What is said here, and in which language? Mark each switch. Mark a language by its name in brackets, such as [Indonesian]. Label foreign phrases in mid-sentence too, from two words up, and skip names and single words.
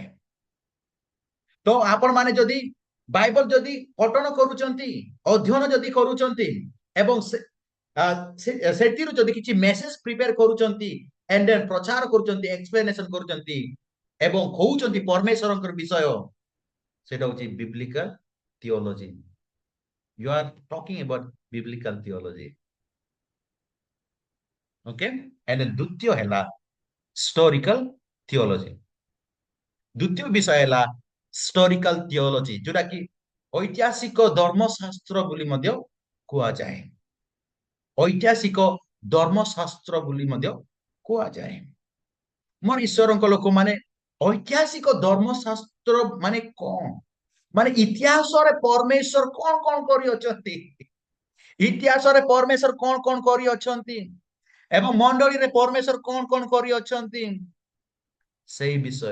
[Odia] ତ ଆପଣ ମାନେ ଯଦି ବାଇବଲ ଯଦି ପଠନ କରୁଛନ୍ତି, ଅଧ୍ୟୟନ ଯଦି କରୁଛନ୍ତି ଏବଂ ସେଥିରୁ ଯଦି କିଛି [English] message prepare [Odia] କରୁଛନ୍ତି, [English] and then [Odia] ପ୍ରଚାର କରୁଛନ୍ତି, ଏକ୍ସପ୍ଲେନେସନ କରୁଛନ୍ତି ଏବଂ କହୁଛନ୍ତି ପରମେଶ୍ୱରଙ୍କର ବିଷୟ, ସେଟା ହଉଛି [English] biblical theology. You are talking about biblical theology. Okay? And then [Odia] ଦ୍ୱିତୀୟ ହେଲା [English] historical theology. [Odia] ଦ୍ୱିତୀୟ ବିଷୟ ହେଲା [English] historical theology, [Odia] ଯୋଉଟା କି ଐତିହାସିକ ଧର୍ମଶାସ୍ତ୍ର ବୋଲି ମଧ୍ୟ କୁହାଯାଏ। ଐତିହାସିକ ଧର୍ମଶାସ୍ତ୍ର ବୋଲି ମଧ୍ୟ କୁହାଯାଏ। ମୋର ଈଶ୍ୱରଙ୍କ ଲୋକମାନେ, ଐତିହାସିକ ଧର୍ମଶାସ୍ତ୍ର ମାନେ କଣ? ମାନେ ଇତିହାସରେ ପରମେଶ୍ୱର କଣ କଣ କରିଅଛନ୍ତି, ଇତିହାସରେ ପରମେଶ୍ୱର କଣ କଣ କରିଅଛନ୍ତି ଏବଂ ମଣ୍ଡଳୀରେ ପରମେଶ୍ୱର କଣ କଣ କରିଅଛନ୍ତି ସେଇ ବିଷୟ।